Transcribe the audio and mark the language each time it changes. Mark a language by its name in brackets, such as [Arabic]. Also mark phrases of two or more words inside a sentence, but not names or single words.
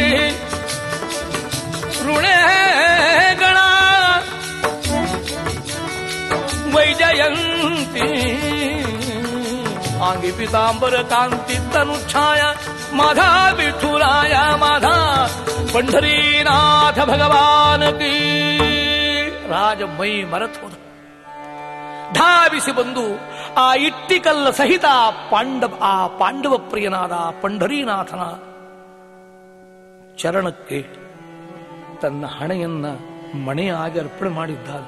[Marathi] रुळेगळा वैजयंती. आंगी पीतांबर कांती तनु छाया. माधा विठुराया माधा पंढरीनाथ भगवान की. [Kannada] ರಾಜ ಮೈ ಮರೆತು ಹೋದ. ಧಾವಿಸಿ ಬಂದು ಆ ಇಟ್ಟಿಕಲ್ಲ ಸಹಿತ ಆ ಪಾಂಡವ ಪ್ರಿಯನಾದ ಪಂಢರೀನಾಥನ ಚರಣಕ್ಕೆ ತನ್ನ ಹಣೆಯನ್ನ ಮಣೆಯಾಗಿ ಅರ್ಪಣೆ ಮಾಡಿದ್ದಾನೆ.